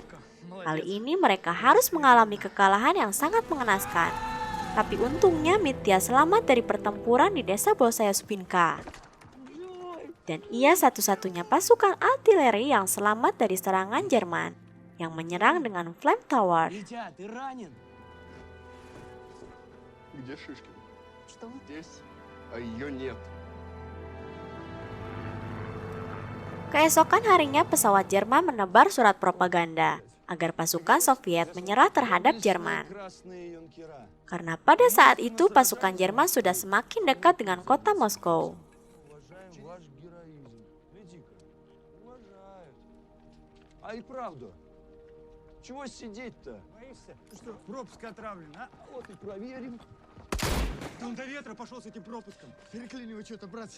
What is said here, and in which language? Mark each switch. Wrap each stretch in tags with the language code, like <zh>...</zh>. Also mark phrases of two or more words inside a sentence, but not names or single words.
<id>Kali ini mereka harus mengalami kekalahan yang sangat mengenaskan. Tapi untungnya Mitya selamat dari pertempuran di desa Bolshaya Spinka. Dan ia satu-satunya pasukan artileri yang selamat dari serangan Jerman yang menyerang dengan</id> <en>Flame Tower.</en> <ru>Витя, ты ранен? Где Шишкин? Что? Здесь, а ее нет.</ru> <id>Keesokan harinya pesawat Jerman menebar surat propaganda agar pasukan Soviet menyerah terhadap Jerman.</id> <ru>Красные юнкера.</ru> <id>Karena pada saat itu pasukan Jerman sudah semakin dekat dengan kota Moskow.</id> <ru>Уважаем ваш героизм. Гляди-ка, уважают. А и правда, чего сидеть-то? Боишься? Что, пропуск отравлен, а? Вот и проверим. Он до ветра пошел с этим пропуском. Перекли его что-то, братцы.</ru>